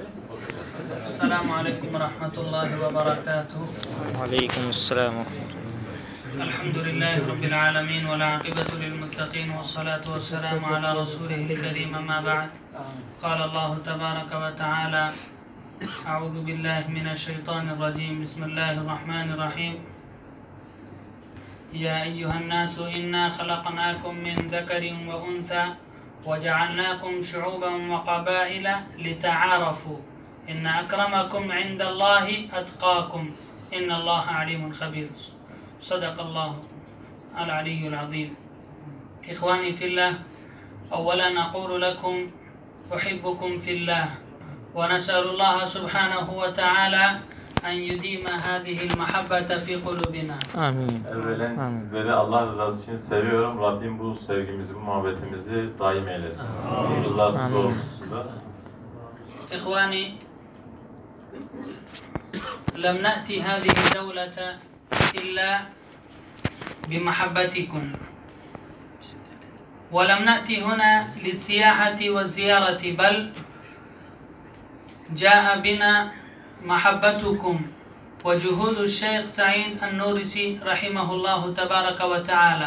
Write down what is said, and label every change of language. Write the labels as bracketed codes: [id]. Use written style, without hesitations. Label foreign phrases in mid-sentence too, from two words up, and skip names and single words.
[ar] السلام عليكم ورحمة الله وبركاته. Aleykümselam. الحمد لله رب العالمين والعاقبة للمتقين والصلاة والسلام على رسوله الكريم أما بعد. قال الله تبارك وتعالى أعوذ بالله من الشيطان الرجيم. Bismillahirrahmanirrahim. يا أيها الناس إنا خلقناكم من ذكر وأنثى وجعلناكم شعوبا وقبائل لتعارفوا إن أكرمكم عند الله أتقاكم إن الله عليم خبير. صدق الله العلي العظيم. إخواني في الله، أولا أقول لكم أحبكم في الله ونسأل الله سبحانه وتعالى أن يديم هذه المحبة في قلوبنا. Amin. [tr] Evvelen sizleri Allah rızası için seviyorum. Rabbim bu sevgimizi, bu muhabbetimizi daim eylesin. Onun rızası doğrultusunda. [ar] إخواني، لم نأتي هذه الدولة إلا بمحبتكم، ولم نأتي هنا للسياحة والزيارة، بل جاء بنا محبتكم وجهود الشيخ سعيد النورسي رحمه الله تبارك وتعالى.